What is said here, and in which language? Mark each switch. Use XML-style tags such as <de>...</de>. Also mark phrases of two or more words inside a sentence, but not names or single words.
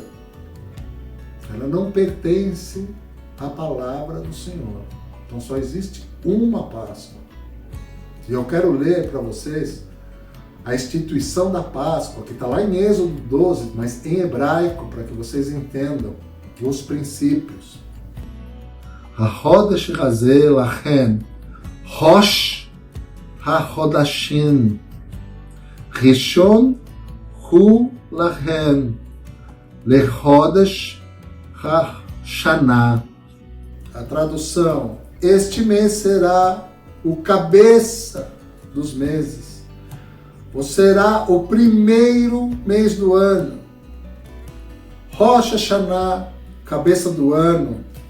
<pt>Ela não pertence à palavra do Senhor. Então só existe uma Páscoa. E eu quero ler para vocês a instituição da Páscoa, que está lá em Êxodo 12, mas em hebraico, para que vocês entendam os princípios.</pt> <he>החודש הזה לכם ראש חודשים ראשון הוא לכם לחודשי השנה.</he> <pt>A tradução: este mês será o cabeça dos meses, ou será o primeiro mês do ano. Rosh Hashanah, cabeça do ano.</pt>